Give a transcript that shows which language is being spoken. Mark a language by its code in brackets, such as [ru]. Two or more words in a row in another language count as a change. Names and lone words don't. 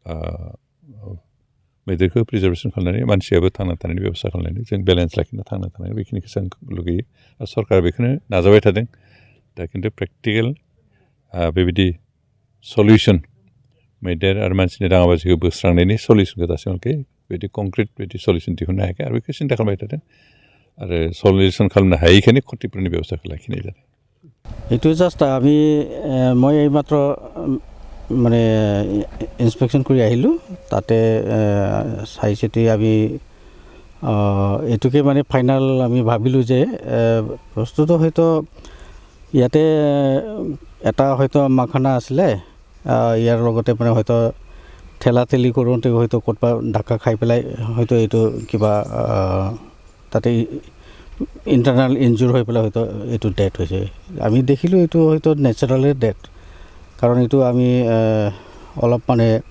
[brx] मैदेरखौ प्रिजार्भेसन खालामनानै मानसियाबो थांना थानायनि बेब'स्था खालामनानै जों बेलेन्स लाखिना थांना थानाय बेखिनिखौसो आं लुगैयो आरो सरकारा बेखौनो नाजाबाय थादों दा खिन्थु प्रेक्टिकेल बेबायदि सलिउसन मैदेर आरो मानसिनि दाङाबाजिखौ बोस्रांनायनि सलिउसनखौ दासिमहालागै बिदि कनक्रिट बिदि सलिउसन दिहुननो हायाखै आरो बेखौ सिन्था खालामबाय थादों आरो सलिउसन खालामनो हायैखायनो क्षतिपुरननि बेब'स्थाखौ लाखिनाय जादों [as] এইটো জাষ্ট মই এইমাত্ৰ মানে ইনস্পেকশ্যন কৰি আহিলোঁ তাতে চাই চিতি আমি এইটোকে মানে ফাইনেল আমি ভাবিলোঁ যে বস্তুটো হয়তো ইয়াতে এটা হয়তো মাখানা আছিলে ইয়াৰ লগতে মানে হয়তো ঠেলাঠেলি কৰোঁতে হয়তো ক'ৰবাত ধাক্কা খাই পেলাই হয়তো এইটো কিবা তাতে [en] internal injury [as] হৈ পেলাই হয়তো এইটো ডেথ হৈছে আমি দেখিলোঁ এইটো হয়তো [en] naturally death [as] কাৰণ এইটো আমি অলপ মানে